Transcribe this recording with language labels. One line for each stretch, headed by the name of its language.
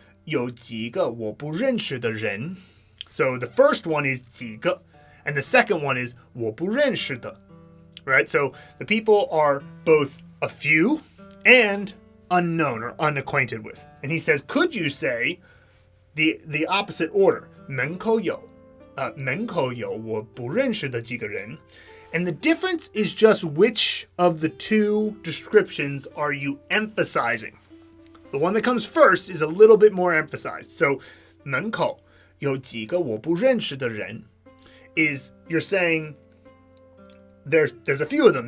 Chinese: 有几个我不认识的人.
English: So the first one is 几个, and the second one is 我不认识的. Right? So the people are both a few and unknown or unacquainted with. And he says, could you say the opposite order?
Chinese: 门口有我不认识的几个人.
English: And the difference is just which of the two descriptions are you emphasizing. The one that comes first is a little bit more emphasized. So
Chinese: 门口有几个我不认识的人
English: is you're saying there's a few of them.